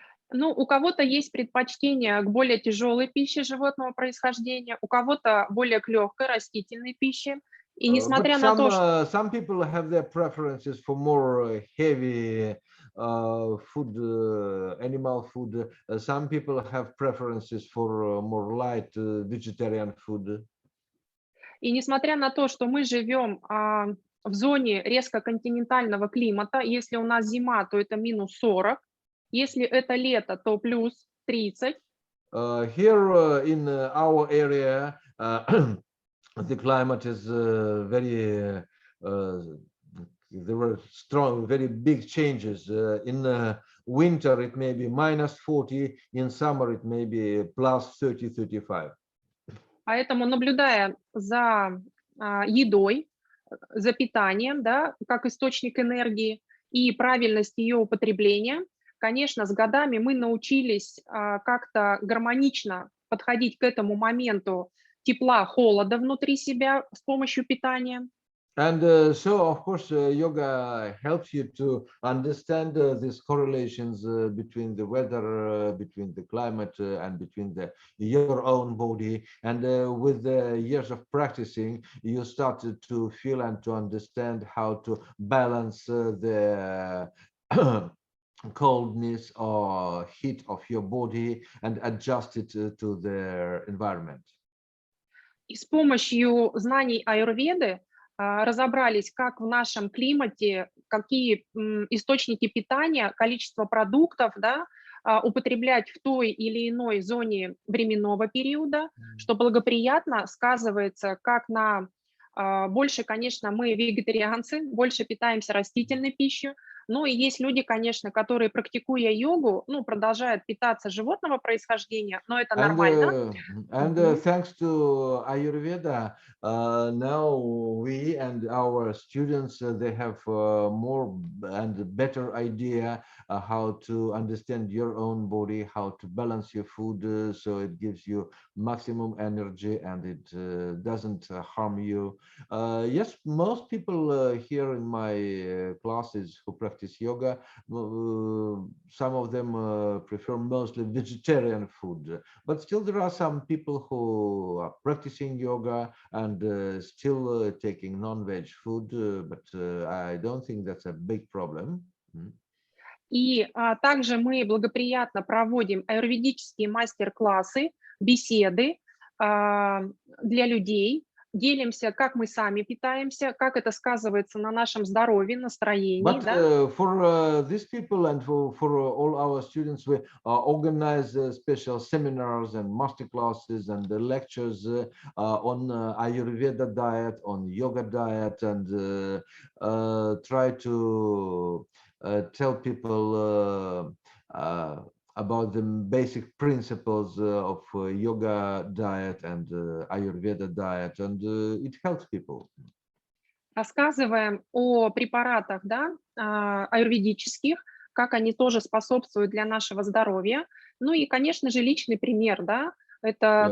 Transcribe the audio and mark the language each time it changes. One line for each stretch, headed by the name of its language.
Russian: У кого-то есть предпочтение к более тяжелой пище животного происхождения, у кого-то более к легкой растительной пище. И несмотря на то, что
English: some people have their preferences for more heavy food, animal food. Some people have preferences for more light vegetarian food.
Russian: И несмотря на то, что мы живем в зоне резко континентального климата, если у нас зима, то это минус 40, если это лето, то плюс 30.
English: Here in our area, the climate is very, there were strong, very big changes. In winter it may be -40, in summer it may be +30, 35.
Russian: Поэтому, наблюдая за едой, за питанием, да, как источник энергии и правильность ее употребления, конечно, с годами мы научились как-то гармонично подходить к этому моменту тепла, холода внутри себя с помощью питания.
English: And so, of course, yoga helps you to understand these correlations between the weather, between the climate, and between your own body. And with the years of practicing, you started to feel and to understand how to balance the coldness or heat of your body and adjust it to the environment.
Russian: И с помощью знаний аюрведы разобрались, как в нашем климате, какие источники питания, количество продуктов, да, употреблять в той или иной зоне временного периода, что благоприятно сказывается как на больше, конечно, мы вегетарианцы, больше питаемся растительной пищей. Ну и есть люди, конечно, которые, практикуя йогу, ну, продолжают питаться животного происхождения, но это нормально.
English: Thanks to Ayurveda, now we and our students, they have more and better idea how to understand your own body, how to balance your food, so it gives you maximum energy and it doesn't harm you. Yes, most people here in my classes who practice yoga, some of them prefer mostly vegetarian food, but still there are some people who are practicing yoga and still taking non-veg food, but I don't think that's a big problem.
Russian: И также мы благоприятно проводим аюрведические мастер-классы, беседы для людей, делимся, как мы сами питаемся, как это сказывается на нашем здоровье, настроении.
English: But
Russian: да?
English: for these people and for all our students, we organize special seminars and master classes and lectures on Ayurveda diet, on yoga diet, and try to tell people about the basic principles of yoga diet and Ayurveda diet, and it helps people.
Russian: Рассказываем о препаратах, да, аюрведических, как они тоже способствуют для нашего здоровья. Ну и, конечно же, личный пример, да, это